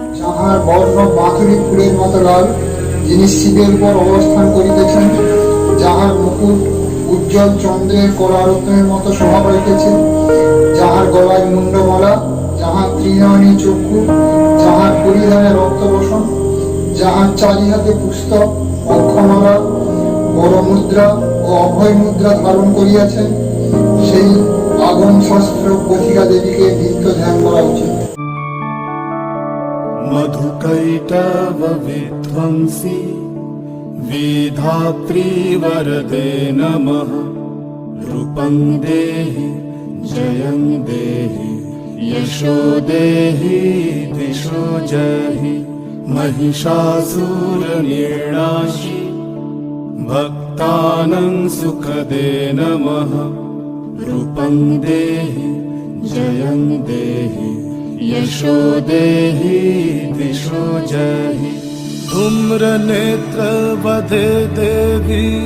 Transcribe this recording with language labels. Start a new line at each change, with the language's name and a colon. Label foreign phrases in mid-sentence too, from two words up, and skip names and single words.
Bangla: যাহার বর্ণ মাধুরী ফুলের মতো লাল, যিনি শিবের উপর অবস্থান করিতেছেন, যাহার মুকুট উজ্জ্বল চন্দ্রের করারত্নের মতো শোভা পাইতেছে, যাহার গলায় মুন্ডমালা, যাহার ত্রিনয়নী চক্ষু, যাহার পরিধানে রক্তবসন, যাহার চারি হাতে পুস্তক অক্ষমালা বড় মুদ্রা ও অভয় মুদ্রা ধারণ করিয়াছেন, সেই আগম শাস্ত্র পথিকা দেবীকে নিত্য ধ্যান করা উচিত।
Sanskrit: मधुकैटव विध्वंसी विधात्री वरदे नमः। रूपं देहि जयं देहि यशो देहि दिशो जहि महिषासुरनिर्णाशि भक्तानां सुखदे नमः रूपं देहि जयं देहि यशो देहि दिशो जहि धूम्रनेत्रवधे देवी